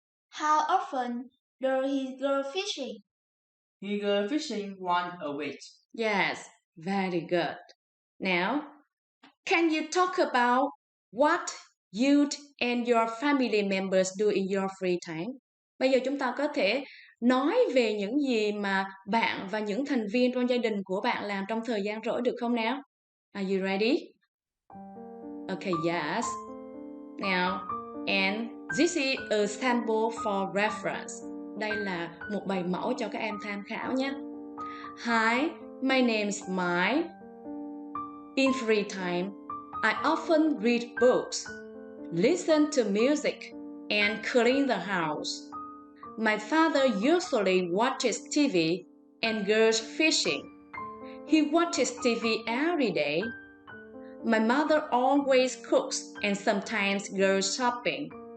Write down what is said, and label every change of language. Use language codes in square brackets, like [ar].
[en] How often does he go fishing? He goes fishing once a week. Yes, very good. Now, can you talk about what you and your family members do in your free time? [vi] Bây giờ chúng ta có thể nói về những gì mà bạn và những thành viên trong gia đình của bạn làm trong thời gian rỗi được không nào? [en] Are you ready? Okay, yes. Now, and this is a sample for reference. [vi] Đây là một bài mẫu cho các em tham khảo nhé. [en] Hi, my name's Mai. In free time, I often read books, listen to music, and clean the house. My father usually watches TV and goes fishing. He watches TV every day. My mother always cooks and sometimes goes shopping.